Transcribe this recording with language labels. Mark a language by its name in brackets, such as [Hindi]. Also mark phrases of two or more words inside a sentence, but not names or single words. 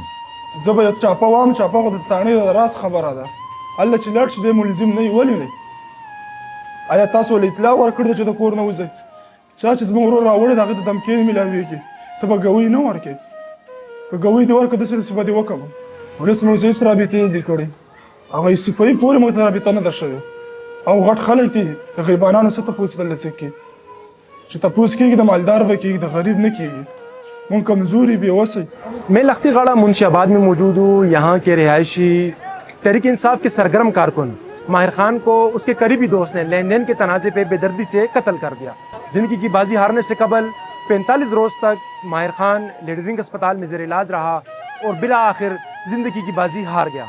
[Pashto] زه به چاپه وام چاپه خو د تاڼې د راز خبره ده هلته چې لاړ شي بیا ملزم نه وي ولې نه آیا تاسو له اطلاع ورکړې ده چې د کور نه وځئ چا چې زموږ ورور راوړی د هغې ته دمکې نه میلاویږي ته به ګوی نه ورکړې که ګوی دې ورکړه داسې داسې به دې وکړم پولیس موږ هېڅ رابطې نه دي کړې هغه سپایي پورې موږ ته رابطه نه ده شوې او غټ خلک دي د غریبانانو څه تپوس درله څه کړي چې تپوس کېږي د مالدار به کېږي د غریب نه کېږي مونږ کمزوري बेवसी [Hindi] मैं लखती गाड़ा मुंशियाबाद में मौजूद हूँ। यहाँ के रिहायशी तहरीक इंसाफ के सरगर्म कारकुन माहिर खान को उसके करीबी दोस्त ने लेन देन के तनाज़े पे बेदर्दी से कत्ल कर दिया। ज़िंदगी की बाजी हारने से कबल 45 रोज़ तक माहिर खान लीडरिंग अस्पताल में ज़ेर इलाज रहा और बिला आखिर ज़िंदगी की बाजी हार गया।